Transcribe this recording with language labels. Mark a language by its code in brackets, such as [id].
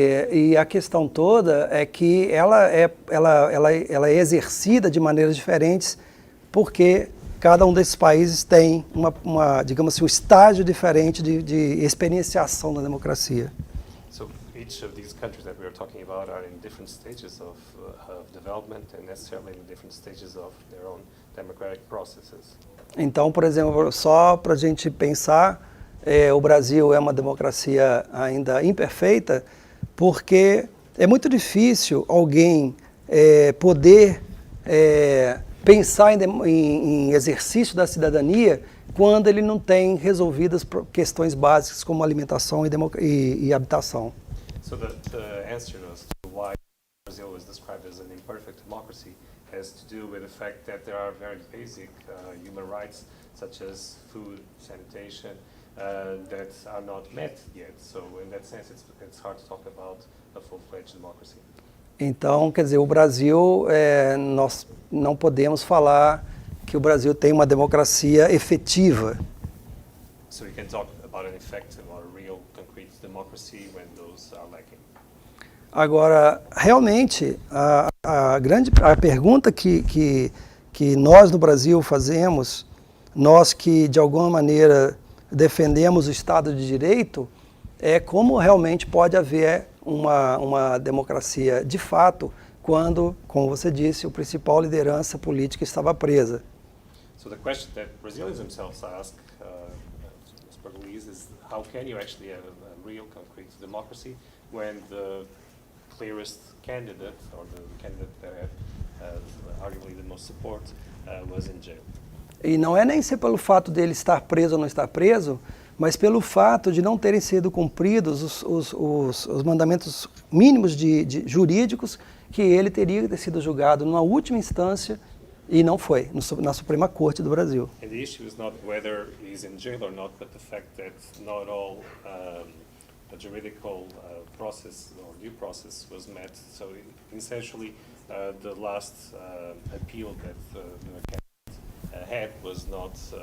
[pt] E a questão toda é que ela é exercida de maneiras diferentes porque cada um desses países tem digamos assim, um estágio diferente de experienciação da democracia. [en] So each of these countries that we are talking about are in different stages of development and necessarily in different stages of their own democratic processes. [pt] Então, por exemplo, só para a gente pensar, o Brasil é uma democracia ainda imperfeita porque é muito difícil alguém poder pensar em exercício da cidadania quando ele não tem resolvidas questões básicas como alimentação e habitação. [en] So the answer as to why Brazil is described as an imperfect democracy has to do with the fact that there are very basic human rights such as food, sanitation, that are not met yet. So in that sense, it's hard to talk about a full-fledged democracy. [pt] Então, quer dizer, o Brasil, nós não podemos falar que o Brasil tem uma democracia efetiva. [en] So we can talk about an effective or real concrete democracy when those are lacking. [pt] Agora, realmente, a pergunta que nós no Brasil fazemos, nós que de alguma maneira defendemos o Estado de Direito, é como realmente pode haver uma democracia de fato quando, como você disse, a principal liderança política estava presa. [en] So the question that Brazilians themselves ask, as per Luis, is how can you actually have a real concrete democracy when the clearest candidate, or the candidate that had arguably the most support, was in jail? [pt] E não é nem ser pelo fato dele estar preso ou não estar preso, mas pelo fato de não terem sido cumpridos os mandamentos mínimos jurídicos que ele teria sido julgado numa última instância e não foi, na Suprema Corte do Brasil. [en] And the issue is not whether he's in jail or not, but the fact that not all the juridical process or due process was met. So essentially, the last appeal that the candidate had was not.